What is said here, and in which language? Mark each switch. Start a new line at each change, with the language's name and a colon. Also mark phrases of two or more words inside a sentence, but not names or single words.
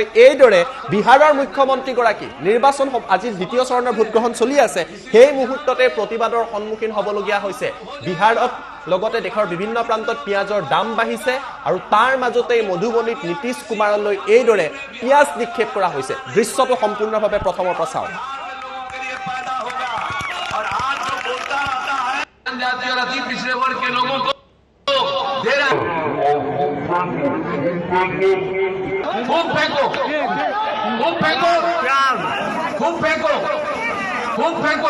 Assamese: এইদৰে বিহাৰৰ মুখ্যমন্ত্ৰীগৰাকী নিৰ্বাচন, আজি দ্বিতীয় চৰণৰ ভোটগ্ৰহণ চলি আছে, সেই মুহূৰ্ততে প্ৰতিবাদৰ সন্মুখীন হ'বলগীয়া হৈছে। বিহাৰত লগতে দেশৰ বিভিন্ন প্ৰান্তত পিয়াজৰ দাম বাঢ়িছে আৰু তাৰ মাজতেই মধুবনীত নীতিশ কুমাৰলৈ এইদৰে পিয়াজ নিক্ষেপ কৰা হৈছে। দৃশ্যটো সম্পূৰ্ণভাৱে প্ৰথমৰ পৰা চাওক।
Hindi: जनजाति और अति पिछड़े वर्ग के लोगों को दे रहा है। खूब फेंको, खूब फेंको, खूब फेंको, खूब फेंको।